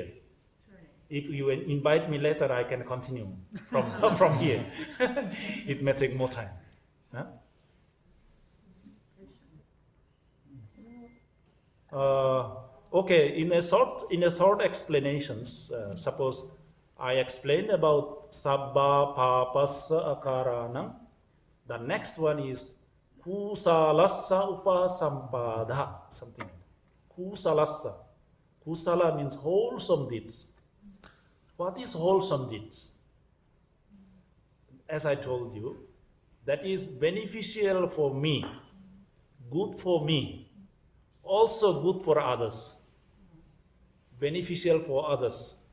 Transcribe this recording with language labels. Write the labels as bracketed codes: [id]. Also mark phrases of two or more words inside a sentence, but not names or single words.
[en] If you invite me later, I can continue from here. It may take more time. Huh? Okay, in a short explanations, suppose I explained about [pi] sabba papassa akaranam. [en] The next one is [pi] kusalassa upasampada, [en] something like that. Kusalassa. Kusala means wholesome deeds. What is wholesome deeds? As I told you, that is beneficial for me, good for me, also good for others, beneficial for others.